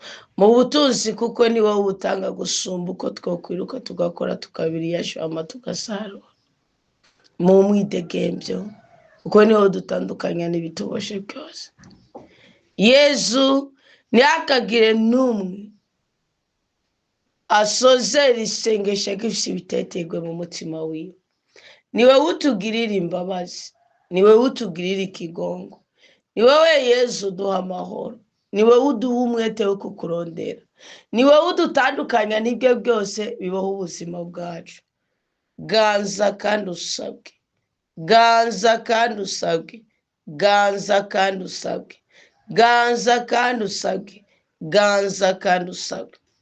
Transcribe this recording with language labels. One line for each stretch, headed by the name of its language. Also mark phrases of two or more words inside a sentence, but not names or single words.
Rundi: mu butunzi kuko ni wowe ubutanga gusumba uko twokwiruka tugakora tukabiriyashama tugasarura, mu mwidegembyo kuko niho dutandukanya n'ibituboshe byose. Yezu ntihakagire n'umwe asozera isengesho agifise ibitetegwe mu mutima wiwe. Ni wowe utugirira imbabazi, ni wowe utugirira ikigongo, ni wowe Yezu uduha amahoro, ni wowe uduha umwete wo kukurondera, ni wowe udutandukanya n'ibyo byose bibaho ubuzima bwacu. Ganza kandi usabwe, ganza kandi usabwe, ganza kandi usabwe, ganza kandi usabwe, ganza kandi usabwe.